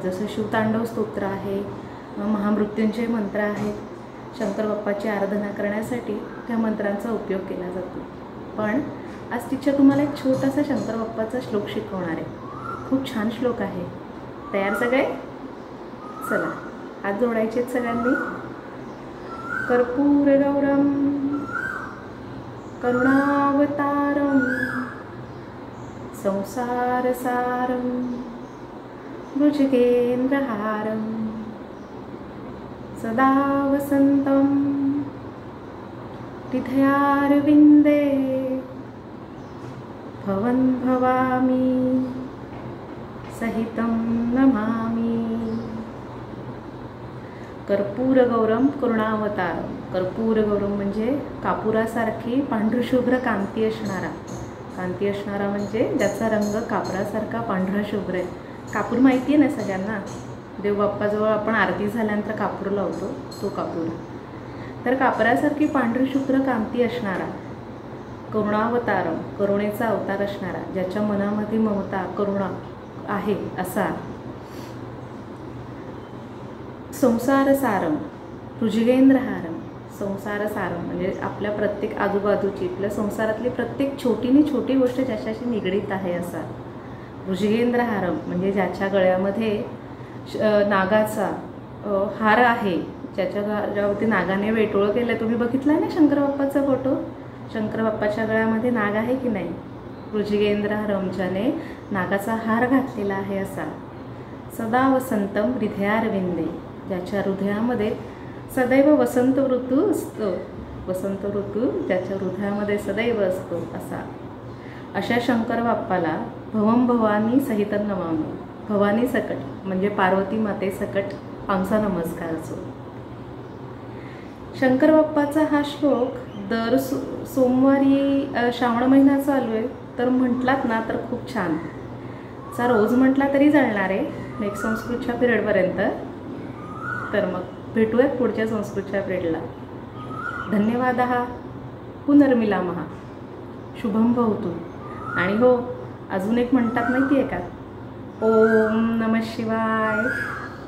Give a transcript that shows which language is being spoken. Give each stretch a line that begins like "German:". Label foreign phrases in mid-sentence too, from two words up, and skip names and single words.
Marathi: जसं शिवतांडव स्तोत्र आहे, महामृत्युंजय मंत्र आहेत। शंकर बाप्पाची आराधना करण्यासाठी त्या मंत्रांचा उपयोग केला जातो। पण आज टीचर तुम्हाला एक छोटासा शंकर बाप्पाचा श्लोक शिकवणार आहे। खूप छान श्लोक आहे। तयार सगळे? चला, हात जोडायचे सगळ्यांनी।
Sanskrit: कर्पूर गौरम करुणावतारम संसार सारम भुजगेंद्रहारम सदा वसंतम हृदयारविंदे भवन भवामी सहितं नमामि। कर्पूर गौरम करुणावतारम। कर्पूर गौरम
Marathi: म्हणजे कापुरासारखी पांढरशुभ्र कांती असणारा। कांती असणारा म्हणजे ज्याचा रंग कापरासारखा पांढरा शुभ्र आहे। कापूर माहिती आहे ना सगळ्यांना? देवबाप्पाजवळ आपण आरती झाल्यानंतर कापूर लावतो, तो कापूर। तर कापरासारखी पांढरशुभ्र कांती असणारा करुणावतारम, करुणेचा अवतार असणारा, ज्याच्या मनामध्ये ममता करुणा आहे असा।
Sanskrit: संसार सारम भुजगेंद्रहारम। संसार सारम
Marathi: म्हणजे आपल्या प्रत्येक आजूबाजूची, आपल्या संसारातली प्रत्येक छोटीनी छोटी गोष्ट ज्याच्याशी निगडीत आहे असा। भुजगेंद्रहारम म्हणजे ज्याच्या गळ्यामध्ये नागाचा हार आहे, ज्याच्यावरती नागाने वेटोळं केलं। तुम्ही बघितलं आहे ना शंकर बाप्पाचा फोटो? शंकर बाप्पाच्या गळ्यामध्ये नाग आहे की नाही? भुजगेंद्रहारम, ज्याने नागाचा हार घातलेला आहे असा।
Sanskrit: सदा वसंतम हृदयारविंदे,
Marathi: ज्याच्या हृदयामध्ये सदैव वसंत ऋतू असतो। वसंत ऋतू ज्याच्या हृदयामध्ये सदैव असतो असा। अशा शंकर बाप्पाला
Sanskrit: भवम भवानी सहित नमामि।
Marathi: भवानी सकट म्हणजे पार्वती माते सकट आमचा नमस्कार असो। शंकर बाप्पाचा हा श्लोक दर सोमवारी श्रावण महिना चालू आहे तर म्हटलात ना तर खूप छान। चा रोज म्हटला तरी चालणार आहे नेक्स्ट संस्कृतच्या पिरियडपर्यंत। तर मग भेटूयात पुढच्या संस्कृतच्या पिरियडला।
Sanskrit: धन्यवाद। पुनर्मिलामः। शुभम भवतु।
Marathi: आणि हो, अजून एक म्हणतात माहिती आहे का?
Sanskrit: ओम नमः शिवाय।